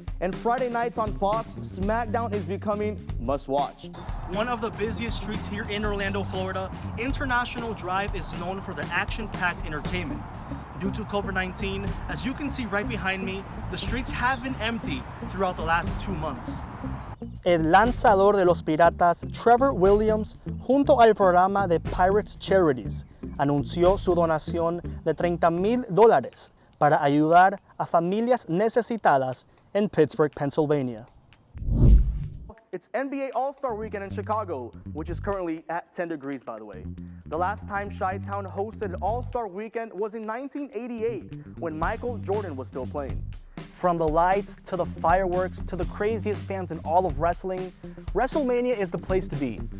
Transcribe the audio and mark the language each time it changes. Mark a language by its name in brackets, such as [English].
[English] And Friday nights on Fox, SmackDown is becoming must-watch. One of the busiest streets here in Orlando, Florida, International Drive is known for the action-packed entertainment. Due to COVID-19, as you can see right behind me, the streets have been empty throughout the last 2 months. [Spanish] El lanzador de los Piratas, Trevor Williams, junto al programa de Pirates Charities, anunció su donación de $30,000 para ayudar a familias necesitadas [English] in Pittsburgh, Pennsylvania. It's NBA All-Star Weekend in Chicago, which is currently at 10 degrees, by the way. The last time Chi-Town hosted an All-Star Weekend was in 1988, when Michael Jordan was still playing. From the lights to the fireworks to the craziest fans in all of wrestling, WrestleMania is the place to be.